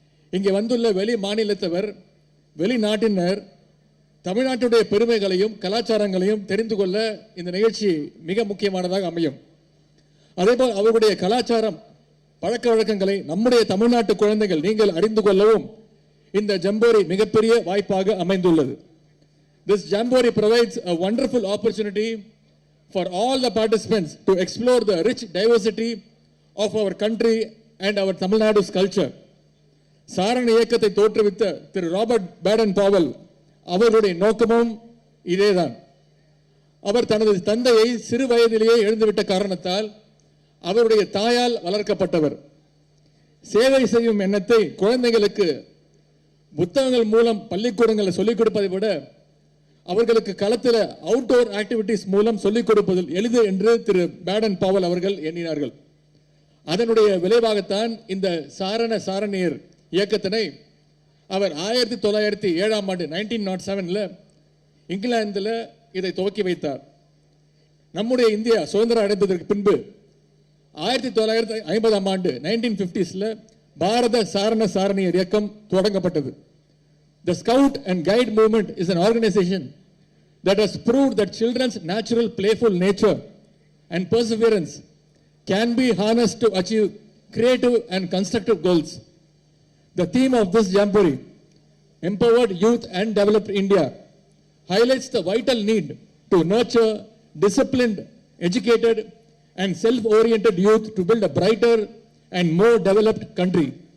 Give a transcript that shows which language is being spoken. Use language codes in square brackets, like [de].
[ta] இங்கே வந்துள்ள வெளி மாநிலத்தவர், வெளிநாட்டினர் தமிழ்நாட்டுடைய பெருமைகளையும் கலாச்சாரங்களையும் தெரிந்து கொள்ள இந்த நிகழ்ச்சி மிக முக்கியமானதாக அமையும். அதேபோல் அவருடைய கலாச்சாரம் பழக்க வழக்கங்களை நம்முடைய தமிழ்நாட்டு குழந்தைகள் நீங்கள் அறிந்து கொள்ளவும் இந்த ஜம்போரி மிகப்பெரிய வாய்ப்பாக அமைந்துள்ளது. [en] This Jamboree provides a wonderful opportunity for all the participants to explore the rich diversity of our country and our Tamil Nadu's culture. [ta] சாரண இயக்கத்தை தோற்றுவித்த திரு ராபர்ட் பேடன் பாவல் அவருடைய நோக்கமும் இதேதான். அவர் தனது தந்தையை சிறு வயதிலேயே எழுந்துவிட்ட காரணத்தால் அவருடைய தாயால் வளர்க்கப்பட்டவர். சேவை செய்யும் எண்ணத்தை குழந்தைகளுக்கு புத்தகங்கள் மூலம் பள்ளிக்கூடங்களில் சொல்லிக் கொடுப்பதை விட அவர்களுக்கு களத்தில் [en] outdoor activities [ta] மூலம் சொல்லிக் கொடுப்பதில் எளிது என்று திரு பேடன் பாவல் அவர்கள் எண்ணினார்கள். அதனுடைய விளைவாகத்தான் இந்த சாரண சாரணியர் இயக்கத்தினை அவர் 1907 ஆண்டு 1907 இங்கிலாந்தில் இதை துவக்கி வைத்தார். நம்முடைய இந்தியா சுதந்திரம் அடைந்ததற்கு பின்பு 1950 ஆண்டு 1950s பாரத சாரண சாரணியர் இயக்கம் தொடங்கப்பட்டது. [en] The Scout and Guide movement is an organization that has proved that children's natural playful nature and perseverance can be harnessed to achieve creative and constructive goals. The theme of this Jamboree, Empowered Youth and Developed India, highlights the vital need to nurture disciplined, educated and self-oriented youth to build a brighter and more developed country.